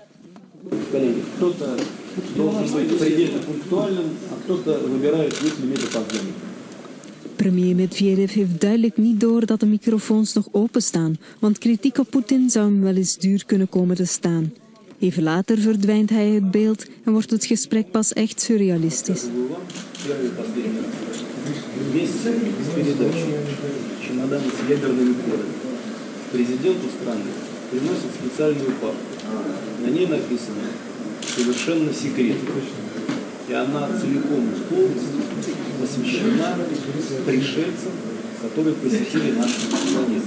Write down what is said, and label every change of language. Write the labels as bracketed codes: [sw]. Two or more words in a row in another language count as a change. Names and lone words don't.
[nl] Premier Medvedev heeft duidelijk niet door dat de microfoons nog openstaan, want kritiek op Poetin zou hem wel eens duur kunnen komen te staan. Even later verdwijnt hij het beeld en wordt het gesprek pas echt surrealistisch. [ru] Президенту страны приносит специальную папку. На ней написано «Совершенно секретно». И она целиком и полностью посвящена пришельцам, которые посетили нашу планету.